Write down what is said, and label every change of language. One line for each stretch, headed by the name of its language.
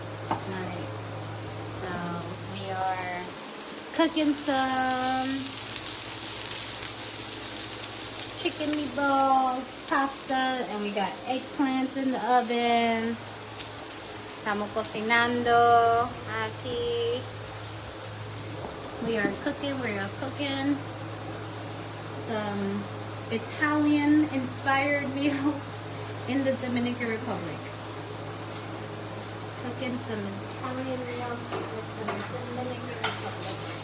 English: Alright, so we are cooking some chicken meatballs, pasta, and we got eggplant in the oven.
Spanish: Estamos cocinando aquí.
English: We are cooking some Italian inspired meals in the Dominican Republic. Cooking some Italian meals in the Dominican Republic.